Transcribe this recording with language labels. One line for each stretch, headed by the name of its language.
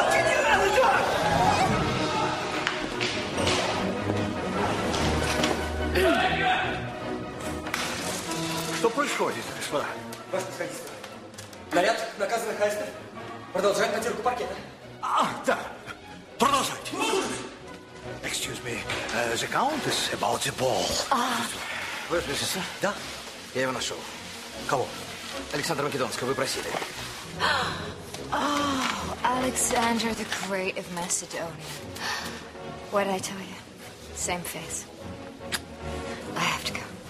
Russian: Генерал идет! Что происходит, господа? Ваше превосходительство. Наряд наказанных аистов продолжает натирку паркета. Да. Продолжайте.
English: Excuse me, the count is about the ball.
Russian: Ваше превосходительство? Да, я его нашел. Кого? Александра Македонского, вы просили.
English: Oh, Alexander the Great of Macedonia. What did I tell you? Same face. I have to go.